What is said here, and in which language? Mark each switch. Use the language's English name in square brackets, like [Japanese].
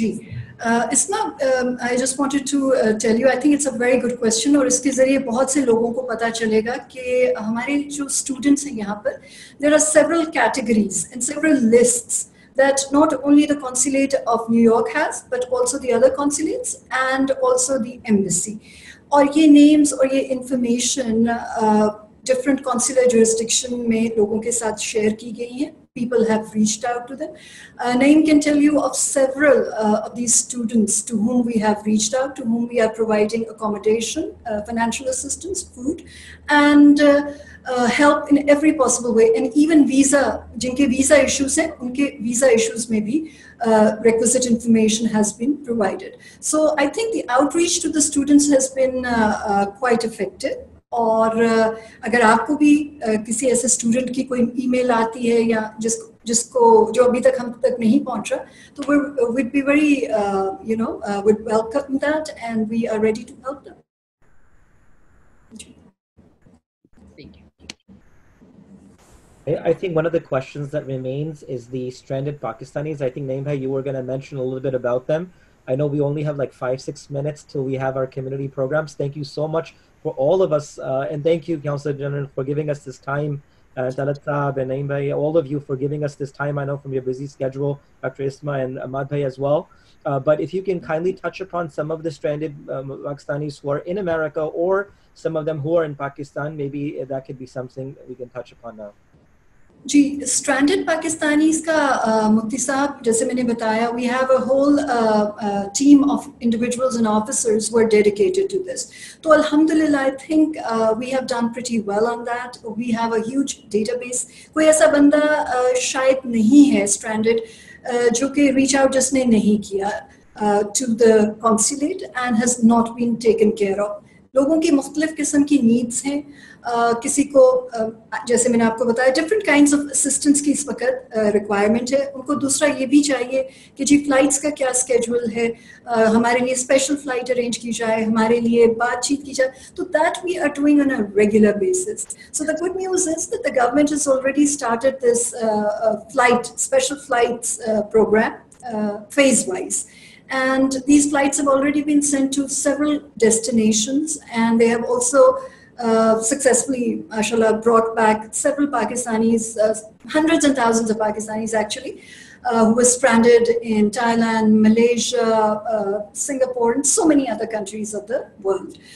[English] It's not, I just wanted to tell you, I think it's a very good question, [Hindi] और इसके ज़रिए बहुत से लोगों को पता चलेगा कि हमारे जो students हैं यहाँ पर, [English] there are several categories and several lists that not only the Consulate of New York has, but also the other consulates and also the embassy. [Hindi] और ये names और ये information different consular jurisdiction में लोगों के साथ share की गई हैं. [English] People have reached out to them. Naeem can tell you of several of these students to whom we have reached out, to whom we are providing accommodation, financial assistance, food, and help in every possible way. And even visa, [Hindi] जिनके visa issues हैं, उनके visa issues में भी [English] requisite information has been provided. So I think the outreach to the students has been quite effective. [Hindi] और अगर आपको भी किसी ऐसे स्टूडेंट की कोई ईमेल आती है या जिसको जो अभी तक हम तक नहीं पहुंच रहा, तो [English] we'd be very would welcome that, and we are ready to help them. Thank you. I think one of the questions that remains is the stranded Pakistanis. I think Naeem bhai, you were going to mention a little bit about them. I know we only have like 5-6 minutes till we have our community programs. Thank you so much for all of us, and thank you, Councillor General, for giving us this time. Talat Saab and Naeem bhai, all of you for giving us this time. I know from your busy schedule, Dr. Isma and Ahmad bhai as well. But if you can kindly touch upon some of the stranded Pakistanis who are in America, or some of them who are in Pakistan, maybe that could be something we can touch upon now. [Hindi] Ji, stranded Pakistanis का मुफ्ती साहब जैसे मैंने बताया, [English] We have a whole team of individuals and officers who are dedicated to this. तो अल्हम्दुलिल्लाह I think we have done pretty well on that. We have a huge database. [Hindi] कोई ऐसा बंदा शायद नहीं है स्ट्रैंडेड जो कि रीच आउट जिसने नहीं किया [English] To the consulate and has not been taken care of. [Hindi] लोगों की मुख्तलिफ किस्म की नीड्स हैं. किसी को जैसे मैंने आपको बताया [English] different kinds of assistance [Hindi] की इस वक्त रिक्वायरमेंट है. उनको दूसरा ये भी चाहिए कि जी फ्लाइट्स का क्या स्केड्यूल है, हमारे लिए स्पेशल फ्लाइट अरेंज की जाए, हमारे लिए बातचीत की जाए. [English] तो that we are doing on a regular basis. So the good news is that the government has already started this flight special flights program phase wise. And these flights have already been sent to several destinations, and they have also successfully, mashallah, brought back several Pakistanis, hundreds and thousands of Pakistanis actually, who were stranded in Thailand, Malaysia, Singapore, and so many other countries of the world.